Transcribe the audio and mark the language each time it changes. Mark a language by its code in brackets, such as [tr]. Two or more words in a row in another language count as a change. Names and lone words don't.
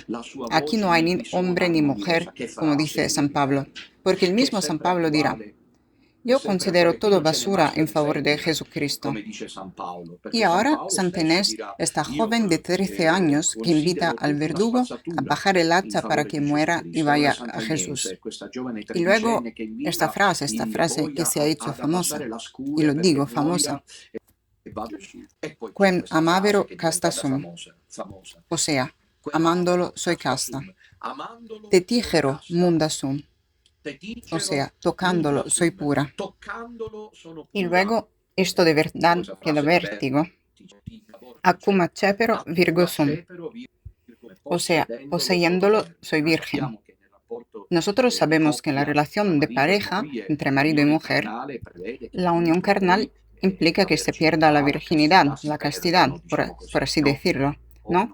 [es] Aquí no hay ni hombre ni mujer, como dice San Pablo, porque el mismo San Pablo dirá: yo considero todo basura en favor de Jesucristo. Y ahora Santa Inés, esta joven de 13 años que invita al verdugo a bajar el hacha para que muera y vaya a Jesús. Y luego esta frase que se ha hecho famosa, y lo digo famosa: [la] Quem amavero casta sum, [es] o sea, amándolo soy casta. [la] Tetigero munda sum, [es] o sea, tocándolo soy pura. Y luego, esto de verdad que da vértigo. [la] Acum accepero virgo sum, [es] o sea, poseyéndolo soy virgen. Nosotros sabemos que en la relación de pareja entre marido y mujer, la unión carnal implica que se pierda la virginidad, la castidad, por así decirlo, ¿no?